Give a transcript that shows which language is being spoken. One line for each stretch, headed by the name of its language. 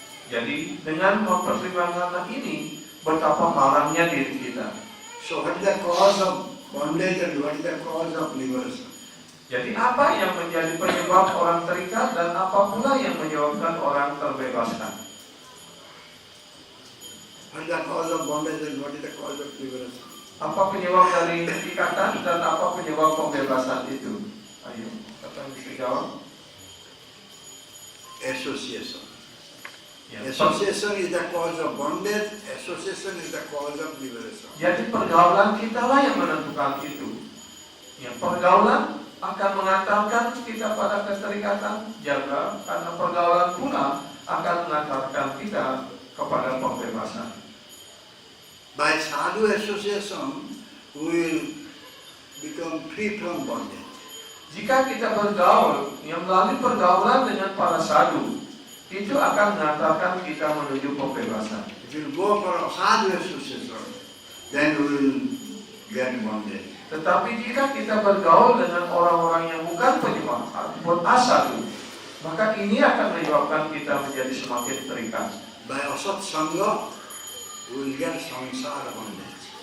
Indonesian: Jadi dengan mempertimbangkan hal ini, betapa malangnya diri kita.
English: So what is the cause of bondage and what is the cause of liberation?
Indonesian: Jadi apa yang menjadi penyebab orang terikat dan apa pula yang menyebabkan orang terbebaskan?
English: What is the cause of bondage and what is the cause of liberation?
Indonesian: Apa penyebab dari ikatan dan apa penyebab pembebasan itu? Ayo, siapa yang bisa jawab?
English: Association.
Indonesian: Ya.
English: Association is the cause of bondage, association is the cause of liberation.
Indonesian: Jadi pergaulan kita lah yang menentukan itu. Ya, pergaulan akan mengantarkan kita pada keterikatan, jaga karena pergaulan pula akan mengantarkan kita kepada pembebasan.
English: By sadhu association, we will become free from bondage.
Indonesian: Jika kita bergaul, yang melalui pergaulan dengan para sadhu, itu akan mengantarkan kita menuju pembebasan.
English: If you go for a sadhu association, then we will get bondage.
Indonesian: Tetapi jika kita bergaul dengan orang-orang yang bukan penyembah ataupun asadu, maka ini akan menyebabkan kita menjadi semakin terikat.
English: By asat sangha, we will get samsara bondage.